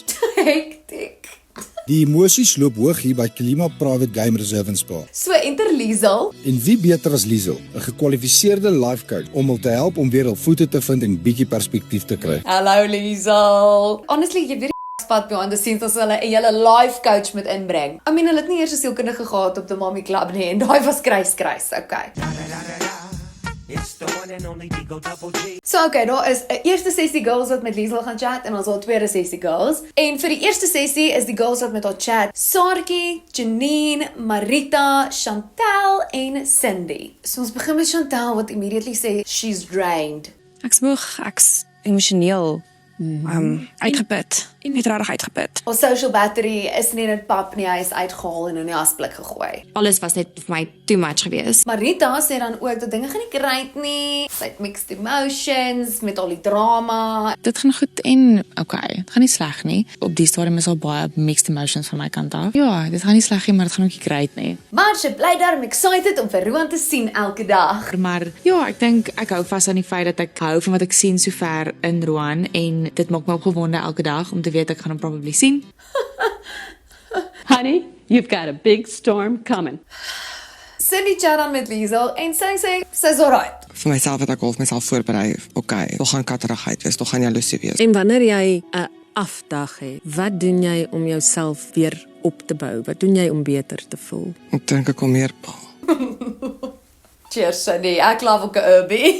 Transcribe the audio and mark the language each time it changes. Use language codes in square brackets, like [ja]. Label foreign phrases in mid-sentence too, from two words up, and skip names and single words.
[af] Hektiek. Die emosies loop hoog hier by Klima Private Game Reserve in Spa. [en] So enter Liesel. [af] En wie beter as Liesel, 'n gekwalifiseerde [en] life coach [af] om hul te help om weer hul voete te vind en bietjie perspektief te kry. Hallo Liesel. Honestly, jy weet die pad [en] behind the scenes [af] as hulle 'n hele [en] life coach [af] moet inbring. [en] I mean, [af] hulle het nie eers 'n sielkundige gehad op die Mommy Club nie en daai was kruis, okay. So okay, daar is 'n eerste sessie girls wat met Liesel gaan chat en ons het 'n tweede sessie girls. En vir die eerste sessie is die girls wat met haar chat Saartjie, Janine, Marita, Chantel en Cindy. So ons begin met Chantel wat immediately sê [en] she's drained. [af] Ek's moeg, ek's emosioneel uitgeput. Net regtig uitgeput. Ons [en] social battery [af] is nie in 'n pap nie, hy is uitgehaal en in die asblik gegooi. Alles was net vir my [en] too much [af] geweest. Marita sê dan ook dat dinge gaan nie great nie. Sy het [en] mixed emotions [af] met al die drama. Dit gaan goed en okay, dit gaan nie sleg nie. Op die stadium is al baie [en] mixed emotions [af] van my kant af. Ja, dit gaan nie sleg nie, maar dit gaan ook nie great nie. Maar sy bly daarom excited om vir Roan te sien elke dag. Maar ja, ek dink ek hou vas aan die feit dat ek hou van wat ek sien sover in Roan en dit maak my opgewonde elke dag om te weet ek gaan hom probably sien. [en] Honey, you've got a big storm coming. [af] Cindy chat dan met Liesel en sy sê sy's alright. Vir myself het ek al myself voorberei. Okay, dit gaan katterigheid wees, dit gaan jaloesie wees. En wanneer jy 'n afdag het, wat doen jy om jouself weer op te bou? Wat doen jy om beter te voel? Ek dink ek kom meer Cheers Cindy, ek love ook 'n Urbie.